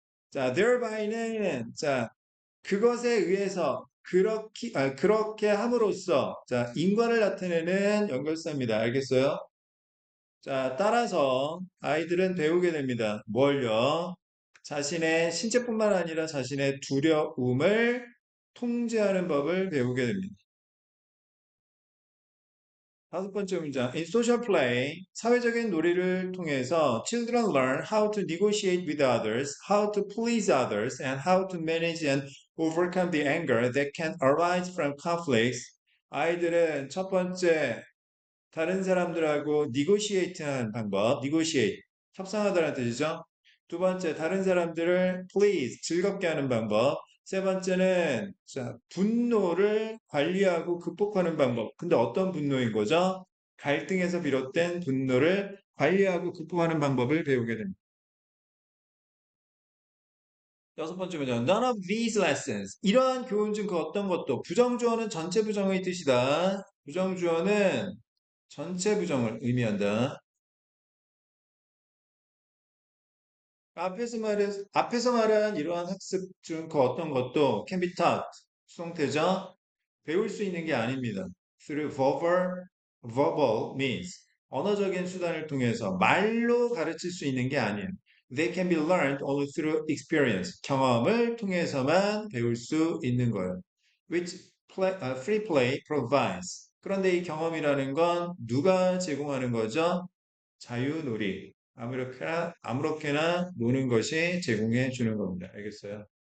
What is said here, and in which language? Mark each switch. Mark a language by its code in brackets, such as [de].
[ko] 자, thereby,는, 자, 그것에 의해서, 그렇게 함으로써, 자, 인과를 나타내는 연결사입니다. 알겠어요? 자, 따라서 아이들은 배우게 됩니다. 뭘요? 자신의 신체뿐만 아니라 자신의 두려움을 통제하는 법을 배우게 됩니다. 다섯 번째 문장. [en] In social play, [ko] 사회적인 놀이를 통해서 [en] children learn how to negotiate with others, how to please others, and how to manage and overcome the anger that can arise from conflicts. [ko] 아이들은 첫 번째, 다른 사람들하고 negotiate 하는 방법, negotiate, 협상하다는 뜻이죠. 두 번째, 다른 사람들을 please, 즐겁게 하는 방법. 세 번째는, 자, 분노를 관리하고 극복하는 방법. 근데 어떤 분노인 거죠? 갈등에서 비롯된 분노를 관리하고 극복하는 방법을 배우게 됩니다. 여섯 번째 문장. [en] None of these lessons. [ko] 이러한 교훈 중 그 어떤 것도 부정주어는 전체 부정의 뜻이다. 부정주어는 전체 부정을 의미한다. 앞에서 말한 이러한 학습 중 그 어떤 것도 [en] can be taught, [ko] 수동태죠. 배울 수 있는 게 아닙니다. [en] through verbal means. [ko] 언어적인 수단을 통해서 말로 가르칠 수 있는 게 아니에요. [en] They can be learned only through experience. [ko] 경험을 통해서만 배울 수 있는 거예요. [en] Which free play provides. [ko] 그런데 이 경험이라는 건 누가 제공하는 거죠? 자유놀이. 아무렇게나 노는 것이 제공해 주는 겁니다. 알겠어요?